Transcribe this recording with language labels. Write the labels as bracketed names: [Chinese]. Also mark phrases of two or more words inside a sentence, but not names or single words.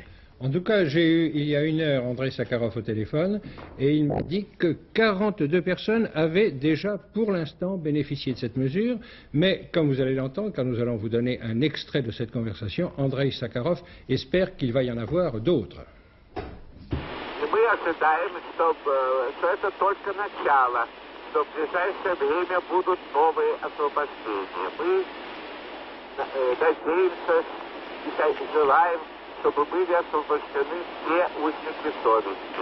[French] En tout cas, j'ai eu il y a 1 heure Andreï Sakharov au téléphone et il m'a dit que 42 personnes avaient déjà pour l'instant bénéficié de cette mesure. Mais comme vous allez l'entendre, quand nous allons vous donner un extrait de cette conversation, Andreï Sakharov espère qu'il va y en avoir d'autres. [Russian] Мы ожидаем, что это только начало, что в ближайшее время будут новые освобождения. Мы надеемся и желаем, чтобы были освобождены все узники совести.